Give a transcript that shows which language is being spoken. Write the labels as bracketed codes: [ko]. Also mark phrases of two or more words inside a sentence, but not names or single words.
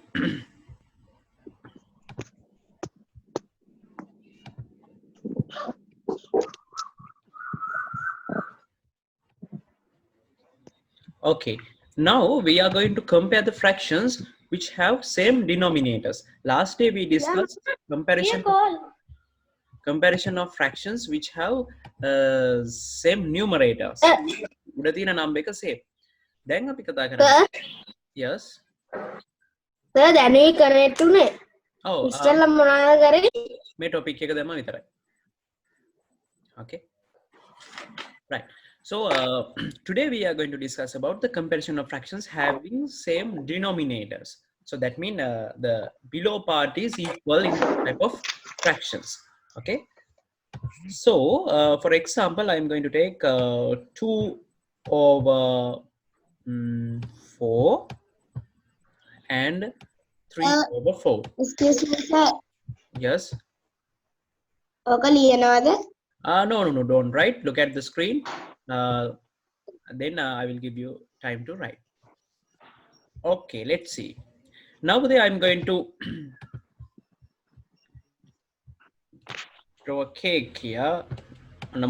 [en] Okay, now we are going to compare the fractions which have same denominators. Last day we discussed comparison of fractions which have same numerators. [si] උඩ තියෙන number එක same. දැන් අපි කතා කරන්නේ. [en] Yes. [si] සර් දැනුයි කනෙක්ට් උනේ. [en] Oh. [si] ඉස්සෙල්ලා මොනවද කරේ? මේ topic එක දැම්ම විතරයි. [en] Okay. Right. So today we are going to discuss about the comparison of fractions having same denominators. So that means the below part is equal in type of fractions. Okay. So for example, I am going to take 2 over 4 and 3 over 4. Excuse me, sir. Yes. [si] ඔක ලියනවද? [en] No, don't write. Look at the screen. Then I will give you time to write. Okay, let's see. Now I'm going to draw a cake here.